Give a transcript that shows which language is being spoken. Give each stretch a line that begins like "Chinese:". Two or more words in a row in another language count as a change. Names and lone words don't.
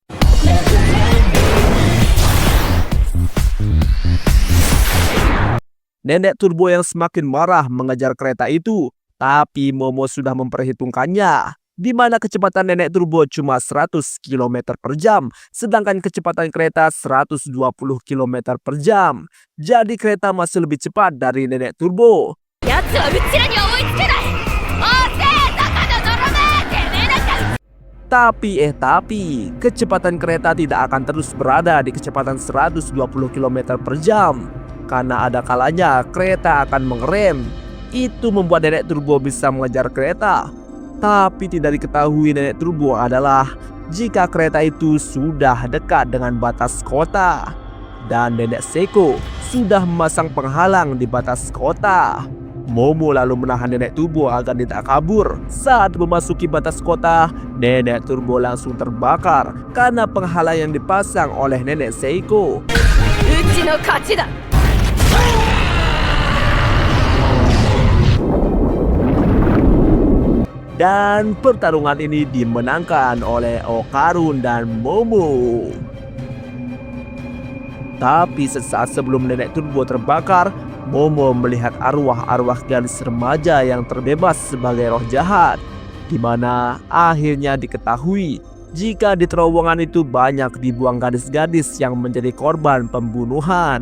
Indonesian: Nenek turbo yang semakin marah mengejar kereta itu, tapi Momo sudah memperhitungkannya, di mana kecepatan nenek turbo cuma 100 km per jam, sedangkan kecepatan kereta 120 km per jam. Jadi kereta masih lebih cepat dari nenek turbo.
Japanese: 奴はうちらには追いつけない。おせえどこの泥めてめえなんか。
Indonesian: Tapi, kecepatan kereta tidak akan terus berada di kecepatan 120 km per jam. Karena ada kalanya kereta akan mengerem. Itu membuat nenek turbo bisa mengejar kereta. Tapi tidak diketahui nenek turbo adalah jika kereta itu sudah dekat dengan batas kota. Dan nenek Seiko sudah memasang penghalang di batas kota. Momo lalu menahan nenek turbo agar tidak kabur. Saat memasuki batas kota, nenek turbo langsung terbakar karena penghalang yang dipasang oleh nenek Seiko.
Japanese: うちの勝ちだ。
Indonesian: Dan pertarungan ini dimenangkan oleh Okarun dan Momo. Tapi sesaat sebelum nenek turbo terbakar, Momo melihat arwah-arwah gadis remaja yang terbebas sebagai roh jahat, di mana akhirnya diketahui jika di terowongan itu banyak dibuang gadis-gadis yang menjadi korban pembunuhan.